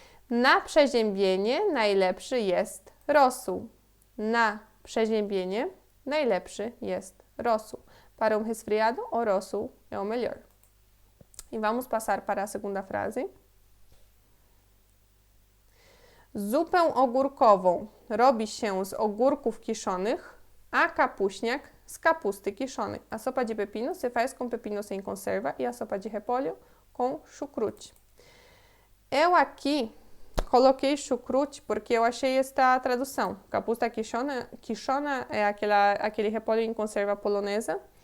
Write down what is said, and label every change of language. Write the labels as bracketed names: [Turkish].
[Polish] Na przeziębienie najlepszy jest rosół. Na przeziębienie najlepszy jest rosół. [Portuguese] Para um resfriado, o rosół é o melhor. E vamos passar para a segunda frase. [Polish] Zupę ogórkową robi się z ogórków kiszonych, a kapuśniak z kapusty kiszonej. [Portuguese] A sopa de pepino se faz com pepino sem conserva e a sopa de repolho com chucrute. Eu aqui coloquei chucrute porque eu achei esta tradução. Kapusta quichona é aquele repolho em conserva polonesa.